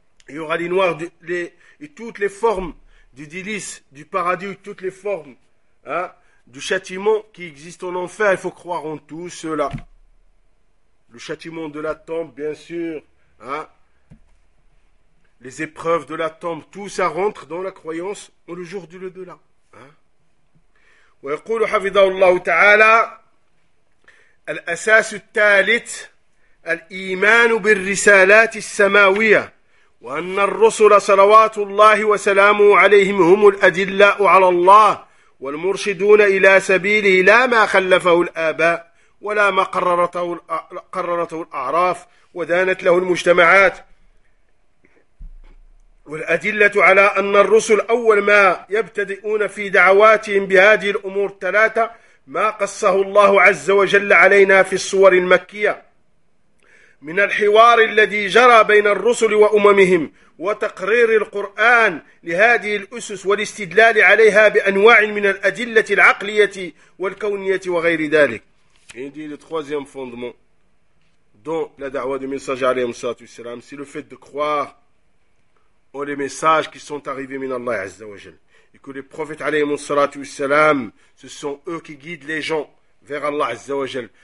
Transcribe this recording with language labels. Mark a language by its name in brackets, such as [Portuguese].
[French] Il y aura les noirs et toutes les formes du délice, du paradis, toutes les formes hein, du châtiment qui existe en enfer. Il faut croire en tout cela. Le châtiment de la tombe, bien sûr, hein? Les épreuves de la tombe, tout ça rentre dans la croyance en le jour du delà. [Arabic] ويقول حفظه الله تعالى الأساس الثالث الإيمان بالرسالات السماوية وأن الرسل صلوات الله وسلامه عليهم هم الأدلاء على الله والمرشدون إلى سبيله لا ما خلفه الآباء ولا ما قررته الأعراف ودانت له المجتمعات والأدلة على أن الرسل أول ما يبتدئون في دعواتهم بهذه الأمور الثلاثة ما قصه الله عز وجل علينا في الصور المكية من الحوار الذي جرى بين الرسل وأممهم وتقرير القرآن لهذه الأسس والاستدلال عليها بأنواع من الأدلة العقلية والكونية وغير ذلك. [French] Et il dit le troisième fondement dans la da'wa du messager alayhi salatu wassalam, c'est le fait de croire en les messages qui sont arrivés min Allah azza wa jal. Et que les prophètes alayhi salatu wassalam, ce sont eux qui guident les gens vers Allah azza wa jal.